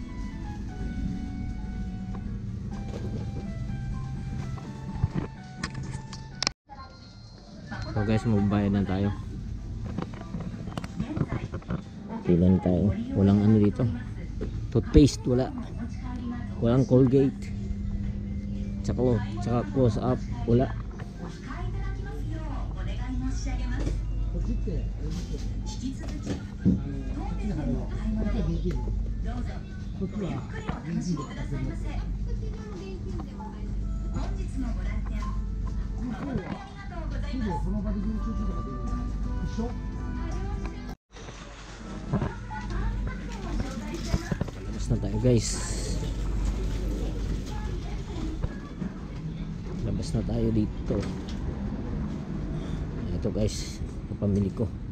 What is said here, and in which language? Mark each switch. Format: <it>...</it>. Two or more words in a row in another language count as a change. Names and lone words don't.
<tl>So guys, magbabayad na tayo. Pila na tayo. Walang ano dito. Toothpaste, wala. Walang Colgate. Tsaka close up, wala.</tl> <ja>お控えいただきますようお願い申し上げます。引き続き当店でのお買い物をどうぞゆっくりお楽しみくださいませ。本日のご来店誠にありがとうございます。</ja> <tl>Palabas na tayo guys. labas na tayo dito. Ito guys, kapamili ko.</tl>